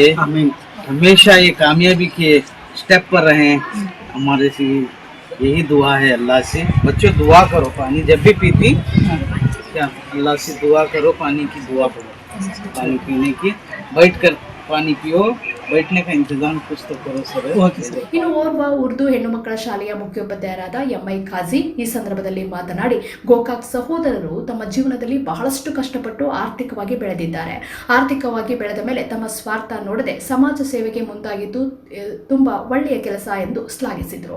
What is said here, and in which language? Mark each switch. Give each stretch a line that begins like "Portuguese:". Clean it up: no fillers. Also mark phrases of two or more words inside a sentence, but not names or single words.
Hindi: हमेशा ये कामयाबी के स्टेप पर रहे. हमारे से यही दुआ है अल्लाह से. बच्चों दुआ करो, पानी जब भी पीती क्या अल्लाह से दुआ करो, पानी की दुआ करो, पानी पीने की. बैठ कर पानी पियो, बैठने का इंतजाम कुछ तो करो सर.
Kannada: ಇನ್ನು ಓರ್ವ ಉರ್ದು ಹೆಣ್ಣು ಮಕ್ಕಳ ಶಾಲೆಯ ಮುಖ್ಯೋಪಾಧ್ಯಾಯರಾದ ಎಂಐ ಖಾಜಿ ಈ ಸಂದರ್ಭದಲ್ಲಿ ಮಾತನಾಡಿ, ಗೋಕಾಕ್ ಸಹೋದರರು ತಮ್ಮ ಜೀವನದಲ್ಲಿ ಬಹಳಷ್ಟು ಕಷ್ಟಪಟ್ಟು ಆರ್ಥಿಕವಾಗಿ ಬೆಳೆದಿದ್ದಾರೆ. ಆರ್ಥಿಕವಾಗಿ ಬೆಳೆದ ಮೇಲೆ ತಮ್ಮ ಸ್ವಾರ್ಥ ನೋಡದೆ ಸಮಾಜ ಸೇವೆಗೆ ಮುಂದಾಗಿದ್ದು ತುಂಬಾ ಒಳ್ಳೆಯ ಕೆಲಸ ಎಂದು ಶ್ಲಾಘಿಸಿದರು.